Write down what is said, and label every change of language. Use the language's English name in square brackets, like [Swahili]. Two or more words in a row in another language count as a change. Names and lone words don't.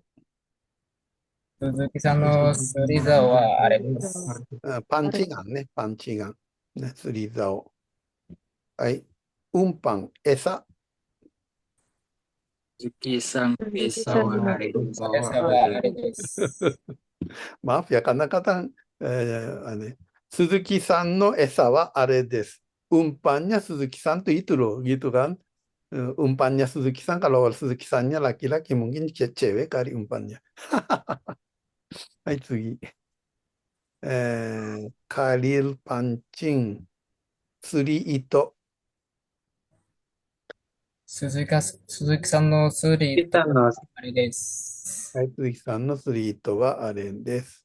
[Japanese] 鈴木さんの釣り竿はあれです。パンチガンね。パンチガン。ね、釣り竿。はい。運搬。餌。鈴木さん、餌はあれです。餌はあれです。 [Indonesian] Maaf ya, kadang-kadang [Japanese] 鈴木さんの餌はあれです. [Indonesian] Umpannya Suzuki san tuh itu loh, gitu kan. Umpannya Suzuki san, kalau Suzuki sannya laki-laki, mungkin cewek kali umpannya. [Japanese] Hai, tsugi. [Indonesian] Karil pancing. [Japanese] 釣り糸. 鈴木さんの釣り糸はあれです。はい、鈴木さんの釣り糸はあれです。